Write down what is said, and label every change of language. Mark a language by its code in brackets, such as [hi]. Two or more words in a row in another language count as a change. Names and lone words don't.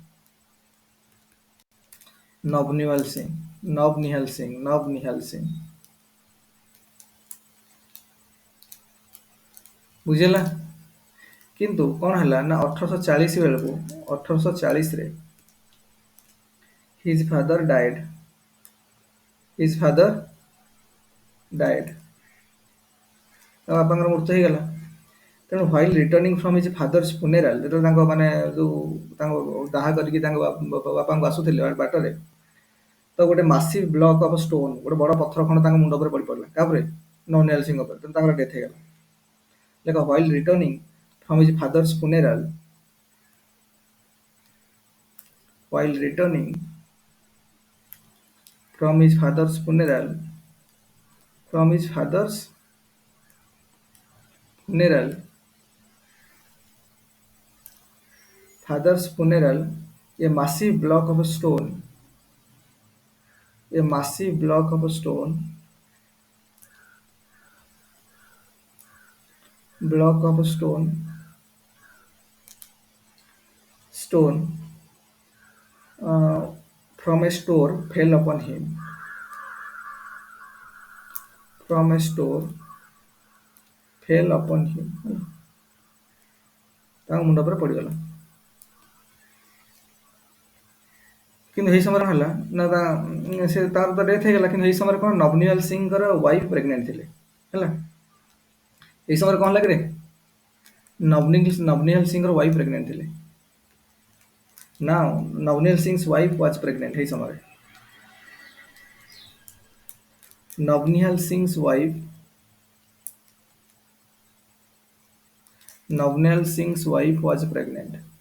[or] ନବନିହାଲ ସିଂ ବୁଝିଲା କିନ୍ତୁ କଣ ହେଲା ନା 1840 ବେଳକୁ 1840 ରେ [en] his father died [or] ତା ବାପାଙ୍କର ମୃତ୍ୟୁ ହେଇଗଲା ତେଣୁ [en] while returning from his father's funeral [or] ଯେତେବେଳେ ତାଙ୍କ ମାନେ ଯୋଉ ତାଙ୍କ ଦାହ କରିକି ତାଙ୍କ ବାପାଙ୍କୁ ଆସୁଥିଲେ ବାଟରେ ତ ଗୋଟେ [en] massive block of stone [or] ଗୋଟେ ବଡ ପଥର ଖଣ୍ଡ ତାଙ୍କ ମୁଣ୍ଡ ଉପରେ ପଡି ପଡିଲା ତାପରେ ନବନିହାଲ ସିଂ ଉପରେ ତେଣୁ ତାଙ୍କର ଡେଥ୍ ହେଇଗଲା ଦେଖ [en] while returning from his father's funeral while returning from his father's funeral a massive block of stone from a store fell upon him [or] ତାଙ୍କ ମୁଣ୍ଡ ଉପରେ ପଡିଗଲା କିନ୍ତୁ ଏହି ସମୟରେ ହେଲା ନା ସେ ତାର ତ ଡେଥ୍ ହେଇଗଲା କିନ୍ତୁ ଏହି ସମୟରେ କଣ ନବନିହାଲ ସିଂଙ୍କର [en] wife pregnant [or] ଥିଲେ ହେଲା ଏହି ସମୟରେ କଣ ହେଲା କି ନବନିହାଲ ସିଂଙ୍କର [en] wife pregnant [or] ଥିଲେ [en] Now, Navnil Singh's wife was pregnant. Hey, Samar. Navnil Singh's wife was pregnant.